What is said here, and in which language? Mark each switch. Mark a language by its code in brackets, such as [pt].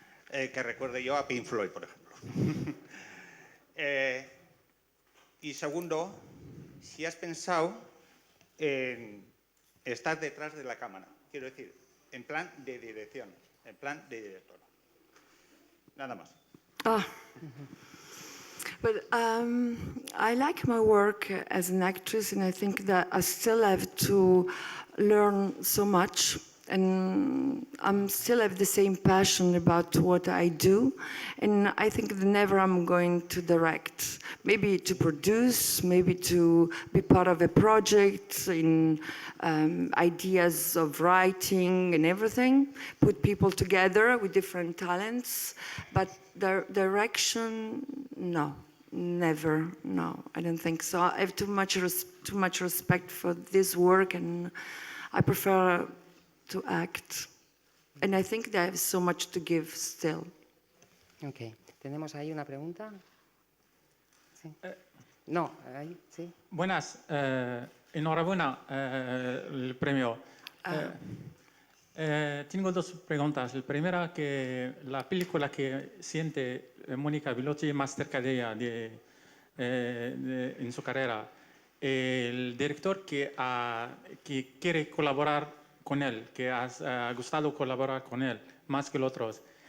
[es] Que recuerde yo a Pink Floyd, por ejemplo. Y segundo, si has pensado en estar detrás de la cámara, quiero decir, en plan de dirección, en plan de director. Nada más. [en] But I like my work as an actress, and I think that I still have to learn so much, and I still have the same passion about what I do, and I think that never I'm going to direct. Maybe to produce, maybe to be part of a project in ideas of writing and everything, put people together with different talents, but direction, no. Never, no, I don't think so. I have too much respect for this work, and I prefer to act. And I think that I have so much to give still. Ok. [es] ¿Tenemos ahí una pregunta? Sí. No, ahí, sí. Buenas, enhorabuena el premio. Tengo dos preguntas. La primera, que la película que siente Mónica Bellucci más cerca de ella en su carrera, el director que quiere colaborar con él, que ha gustado colaborar con él más que los otros.